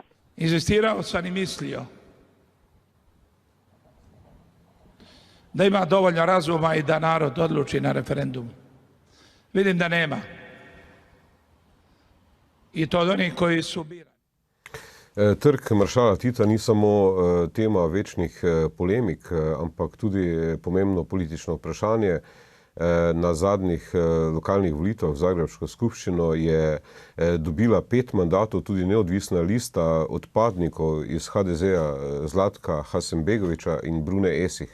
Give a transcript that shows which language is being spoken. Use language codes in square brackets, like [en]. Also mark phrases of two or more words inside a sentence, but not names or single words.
[hr] Inzistirao sam i mislio da ima dovoljno razuma i da narod odluči na referendumu. Vidim da nema. I to od onih koji su birani. [sl] Trg maršala Tita ni samo tema večnih polemik, ampak tudi pomembno politično vprašanje. Na zadnjih lokalnih volitvah v Zagrebško skupščino je dobila 5 mandatov tudi neodvisna lista odpadnikov iz HDZ-a Zlatka Hasenbegoviča in Brune Esih.